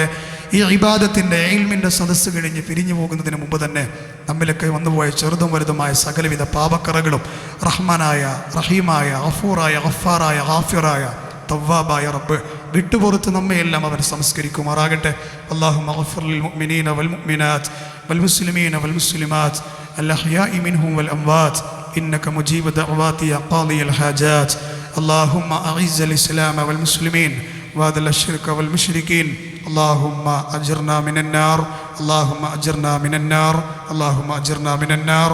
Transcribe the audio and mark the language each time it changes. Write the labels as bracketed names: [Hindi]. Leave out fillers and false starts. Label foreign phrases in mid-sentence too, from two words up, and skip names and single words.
[Malayalam] ഈ ഇബാദത്തിൻ്റെ ഇൽമിൻ്റെ സദസ്സ് കഴിഞ്ഞ് പിരിഞ്ഞു പോകുന്നതിന് മുമ്പ് തന്നെ നമ്മിലൊക്കെ വന്നുപോയ ചെറുതും വലുതുമായ സകലവിധ പാപക്കറകളും റഹ്മാനായ, റഹീമായ, ഗഫൂറായ, ഗഫാറായ, ഗാഫിറായ, തവ്വാബായ റബ്ബ് വിട്ടുപുറത്ത് നമ്മയെല്ലാം അവൻ സംസ്കരിക്കുമാറാകട്ടെ. [Arabic] اللهم اغفر للمؤمنين والمؤمنات والمسلمين والمسلمات الأحياء منهم والأموات إنك مجيب دعوات يا قاضي الحاجات. اللهم أعز الإسلام والمسلمين وأذل الشرك والمشركين. اللهم أجرنا من النار، اللهم أجرنا من النار، اللهم أجرنا من النار.